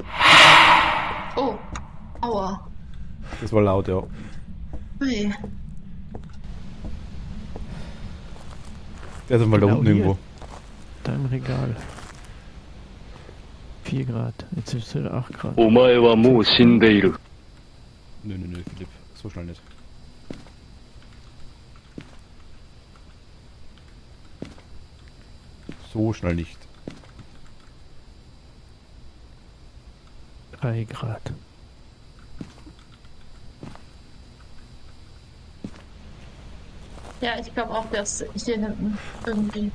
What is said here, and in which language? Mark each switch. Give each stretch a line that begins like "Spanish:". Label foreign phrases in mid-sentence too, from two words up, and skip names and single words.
German: Oh, aua. Das war laut, ja. Ui. Der ist mal da Genau unten hier. irgendwo. da im Regal. 4 Grad. Jetzt ist es wieder 8 Grad.
Japanese: お前はもう死んでいる。
German: Nö, Philipp. So schnell nicht. So schnell nicht. 3 Grad. Ja, ich glaube auch, dass hier hinten irgendwie.